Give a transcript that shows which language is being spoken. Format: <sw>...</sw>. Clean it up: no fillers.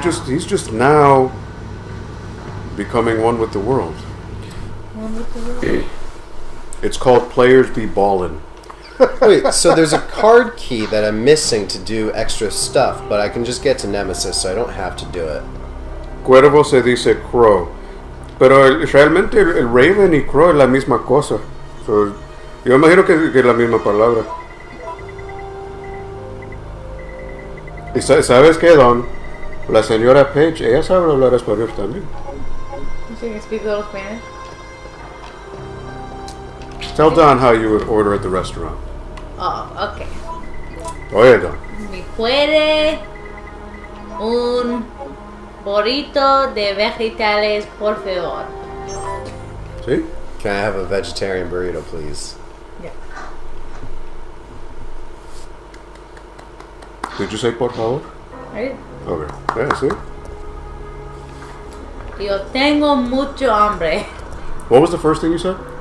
<en>just now becoming one with the world. It's called Players Be Ballin'. Wait, so there's a card key that I'm missing to do extra stuff, but I can just get to Nemesis, so I don't have to do it.</en> <es>Cuervo se dice crow. Pero realmente el raven y crow es la misma cosa. So, yo imagino que es la misma palabra. ¿Y sabes qué, Don? La señora Paige, ella sabe hablar español también.</es> <en>So you can speak a little Spanish? Tell Don how you would order at the restaurant. Oh, okay.</en> <es>Oye, Don. ¿Me puede un burrito de vegetales, por favor?</es> <en>See? Can I have a vegetarian burrito, please? Yeah. Did you say</en> <es>por favor?</es> <en>Right? Okay. Yeah, see?</en> <es>Yo tengo mucho hambre.</es> <en>What was the first thing you said?</en>